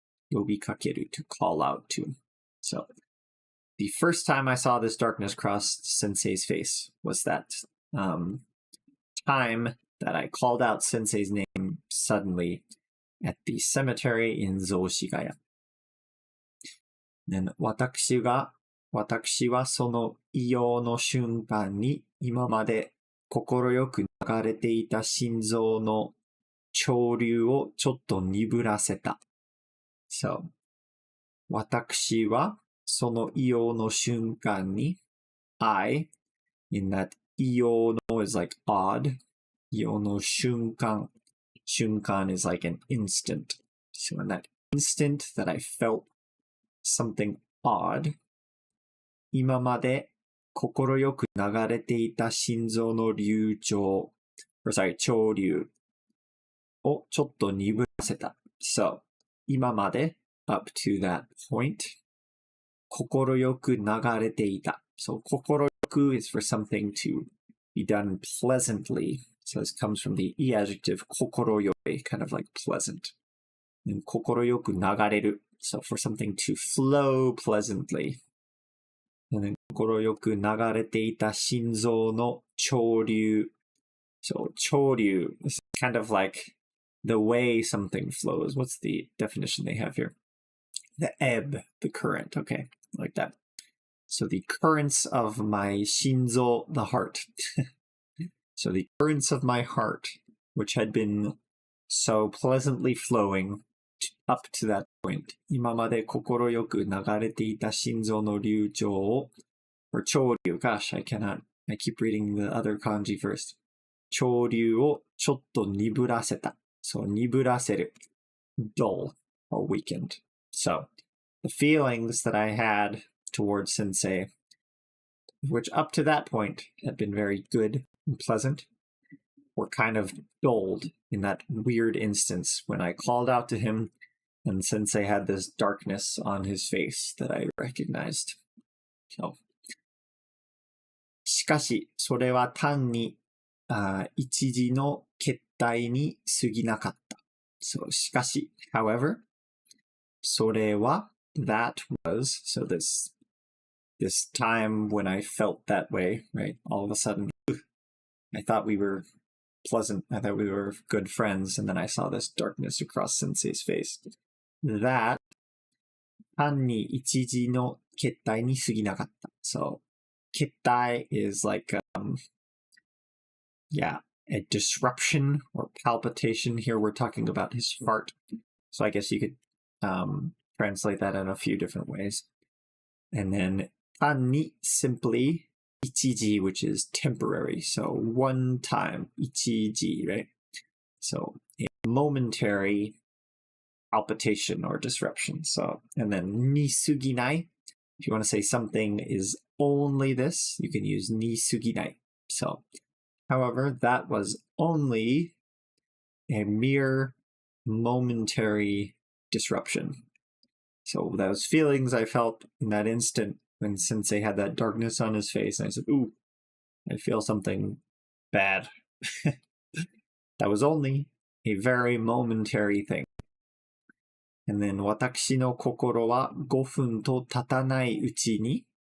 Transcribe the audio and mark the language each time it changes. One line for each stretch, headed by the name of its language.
English: 呼びかける to call out to. So, the first time I saw this darkness cross Sensei's face was that time that I called out Sensei's name suddenly at the cemetery in 雑司ヶ谷.
Japanese: Then 私はその異様の瞬間に今まで心よく流れていた心臓の潮流をちょっと鈍らせた.
English: So,
Japanese: 私はその異様の瞬間に
English: I, in that 異様の is like odd.
Japanese: 異様の瞬間.
English: 瞬間 is like an instant. So in that instant that I felt something odd,
Japanese: 今まで心よく流れていた心臓の潮流をちょっと鈍らせた.
English: So, 今まで up to that point,
Japanese: 心よく流れていた.
English: So, 心よく is for something to be done pleasantly. So this comes from the e adjective 心よい, kind of like pleasant.
Japanese: And 心よく流れる.
English: So for something to flow pleasantly.
Japanese: And then 心よく流れていた心臓の潮流.
English: So 潮流 is kind of like the way something flows. What's the definition they have here? The ebb, the current. Okay, like that. So the currents of my 心臓, the heart. So the currents of my heart, which had been so pleasantly flowing up to that point,
Japanese: 今まで心よく流れていた心臓の流暢を
English: or 潮流, gosh, I keep reading the other kanji first.
Japanese: 潮流をちょっと鈍らせた.
English: So 鈍らせる, dull or weakened. So the feelings that I had towards Sensei, which up to that point had been very good and pleasant, were kind of dulled in that weird instance when I called out to him and Sensei had this darkness on his face that I recognized.
Japanese: So, しかし、それは単に一時の決体に過ぎなかった。
English: So, しかし、however,
Japanese: それは
English: that was, so this time when I felt that way, right? All of a sudden, I thought we were pleasant. I thought we were good friends, and then I saw this darkness across Sensei's face.
Japanese: That 単に一時の決体に過ぎなかった。
English: So, 決体 is like, yeah, a disruption or palpitation. Here we're talking about his heart. So I guess you could translate that in a few different ways. And then 単に simply 一時, which is temporary. So one time, 一時, right? So a momentary palpitation or disruption. So, and then に過ぎない. If you want to say something is only this, you can use に過ぎない. So, however, that was only a mere momentary disruption. So those feelings I felt in that instant when Sensei had that darkness on his face, and I said, ooh, I feel something bad. That was only a very momentary thing.
Japanese: And then, 私の心は5分と経たないうちに.